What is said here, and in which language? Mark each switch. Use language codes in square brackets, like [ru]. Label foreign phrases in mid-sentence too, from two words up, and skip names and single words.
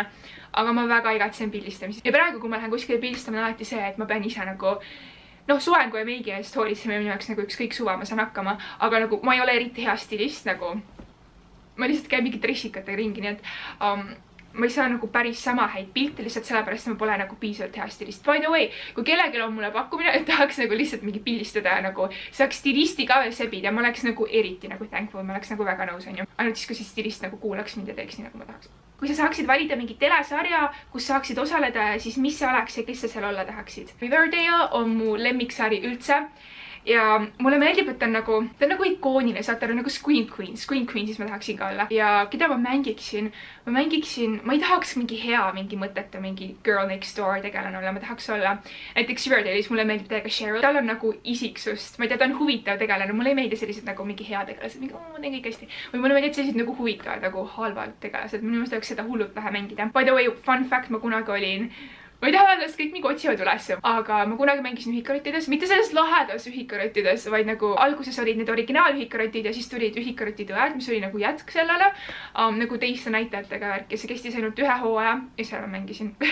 [et] Aga ma väga igatsen pildistamist. Ja praegu, kui ma lähen kuskile pildistama, on alati see, et ma pean ise nagu soengu ja meigi eest hoolitsema minu jaoks nagu ükskõik suva, ma saan hakkama, aga nagu ma ei ole eriti hea stilist, nagu ma lihtsalt käin mingit rissikatega ringi, nii et ma ei saa nagu päris sama häid pilte lihtsalt sellepärast, et ma pole nagu piisavalt hea stilist. [en] By the way, [et] kui kellelgi on mulle pakkumine, et tahaks nagu lihtsalt mingi pildistada ja nagu saaks stilisti ka veel sebida, ma oleks nagu eriti nagu thankful, ma oleks nagu väga nõus, on ju. Ainult siis, kui see stilist nagu kuulaks mind ja teeks nii, nagu ma tahaks. Kui sa saaksid valida mingi telesarja, kus saaksid osaleda, siis mis see oleks ja kes sa seal olla tahaksid? Riverdale on mu lemmiksari üldse. Ja mulle meeldib, et ta on nagu ikooniline, saate aru, nagu Scream Queensis ma tahaksin ka olla. Ja keda ma mängiksin, ma ei tahaks mingi hea, mingi mõttetu, mingi [en] girl next door [et] tegelane olla, ma tahaks olla. Näiteks Riverdale'is mulle meeldib täiega Cheryl, tal on nagu isiksust, ma ei tea, ta on huvitav tegelane, mulle ei meeldi sellised nagu mingi hea tegelased, mingi ma teen kõik hästi. Või mulle meeldib sellised nagu huvitavad, nagu halvad tegelased, minu meelest oleks seda hullult vähe mängida. [en] By the way, fun fact, [et] ma kunagi olin ma ei taha öelda, et kõik mingi otsivad üles, aga ma kunagi mängisin ühikarottides, mitte selles lahedas ühikarottides, vaid nagu alguses olid need originaalühikarotid ja siis tulid ühikarotid õed, mis oli nagu jätk sellele, nagu teiste näitajatega värk ja see kestis ainult 1 hooaja ja seal ma mängisin.